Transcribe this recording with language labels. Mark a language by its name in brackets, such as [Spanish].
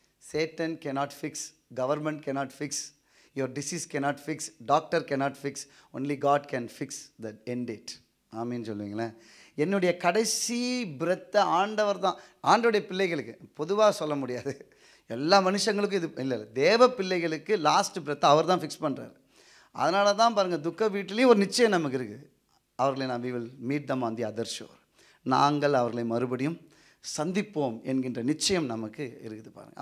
[English] Satan cannot fix, government cannot fix, your disease cannot fix, doctor cannot fix, only God can fix the end date. [Tamil] ஆமீன் சொல்லுவீங்களேன். என்னுடைய கடைசி பிரெத்தை ஆண்டவர் தான். ஆண்டவருடைய பிள்ளைகளுக்கு பொதுவாக சொல்ல முடியாது, எல்லா மனுஷங்களுக்கும் இது இல்லை, தேவ பிள்ளைகளுக்கு லாஸ்ட் பிரெத்தை அவர் தான் ஃபிக்ஸ் பண்ணுறாரு. அதனால தான் பாருங்கள், துக்க வீட்டிலையும் ஒரு நிச்சயம் நமக்கு இருக்குது. அவர்களை நான் [English] we will meet them on the other shore. [Tamil] நாங்கள் அவர்களை மறுபடியும் சந்திப்போம் என்கின்ற நிச்சயம் நமக்கு இருக்குது பாருங்கள்.